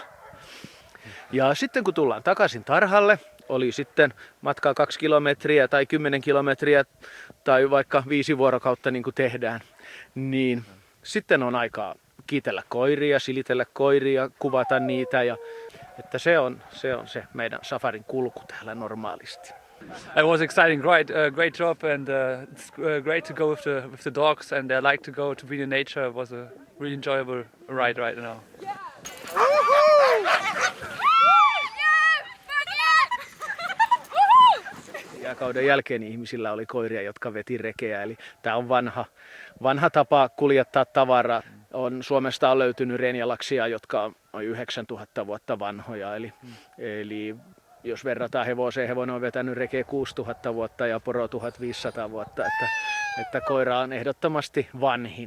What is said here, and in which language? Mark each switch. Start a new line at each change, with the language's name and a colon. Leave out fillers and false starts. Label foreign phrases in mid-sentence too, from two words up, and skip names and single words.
Finnish: Ja sitten kun tullaan takaisin tarhalle, oli sitten matkaa 2 kilometriä tai 10 kilometriä tai vaikka 5 vuorokautta niin kuin tehdään, niin sitten on aikaa kiitellä koiria, silitellä koiria, kuvata niitä ja että se on se meidän safarin kulku täällä normaalisti.
English: It was exciting ride, great job, and it's great to go with the dogs, and I like to go to be in nature. It was a really enjoyable ride right now.
Finnish: Jääkauden jälkeen ihmisillä oli koiria, jotka veti rekeä, eli tämä on vanha tapa kuljettaa tavaraa. Suomesta on löytynyt renjalaksia, jotka on 9000 vuotta vanhoja, eli jos verrataan hevoseen, hevonen on vetänyt rekeä 6000 vuotta ja poro 1500 vuotta, että koira on ehdottomasti vanhin.